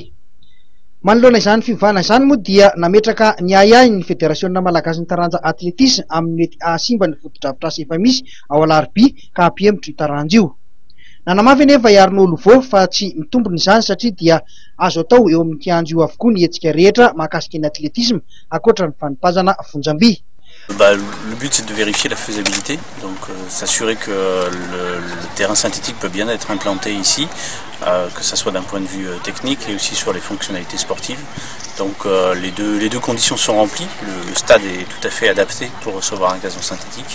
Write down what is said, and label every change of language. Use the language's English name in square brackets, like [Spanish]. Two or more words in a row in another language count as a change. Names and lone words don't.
[Malagasy] Manoloana izany fivavahana izany moa dia nametraka ny aiai ny fédération malagasy ny taranja atletisme amin'ny mety ahasimba ny fotodrafitrasa efa misy ao alarobia ka hampihemotro taranja io. Nanamafy anefa i Arnaud Louveau fa tsy mitombona izany satria dia azo atao eo amin'ny kianjo io avokoa ny hetsika rehetra mahakasika ny atletisme ankoatra ny fanipazana fonjam-by. [French] Le but c'est de vérifier la faisabilité, donc s'assurer que le terrain synthétique peut bien être implanté ici, que ça soit d'un point de vue technique et aussi sur les fonctionnalités sportives. Donc les deux conditions sont remplies, le stade est tout à fait adapté pour recevoir un gazon synthétique.